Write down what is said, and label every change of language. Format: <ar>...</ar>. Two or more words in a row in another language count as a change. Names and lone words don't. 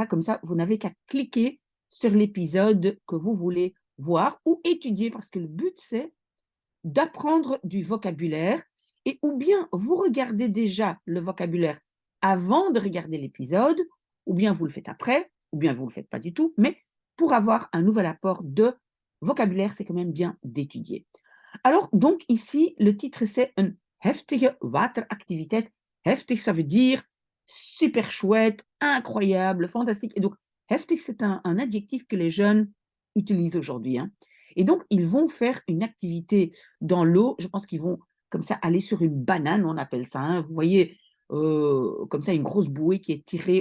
<fr>Comme ça, vous n'avez qu'à cliquer sur l'épisode que vous voulez voir ou étudier, parce que le but, c'est d'apprendre du vocabulaire, et ou bien vous regardez déjà le vocabulaire avant de regarder l'épisode, ou bien vous le faites après, ou bien vous ne le faites pas du tout, mais pour avoir un nouvel apport de vocabulaire, c'est quand même bien d'étudier. Alors, donc ici, le titre, c'est une</fr> <nl>heftige wateractiviteit.</nl> <fr>Heftig, ça veut dire super chouette, incroyable, fantastique. Et donc, heftig, c'est un adjectif que les jeunes utilisent aujourd'hui, hein. Et donc, ils vont faire une activité dans l'eau. Je pense qu'ils vont comme ça aller sur une banane, on appelle ça, hein. Vous voyez, comme ça, une grosse bouée qui est tirée.</fr>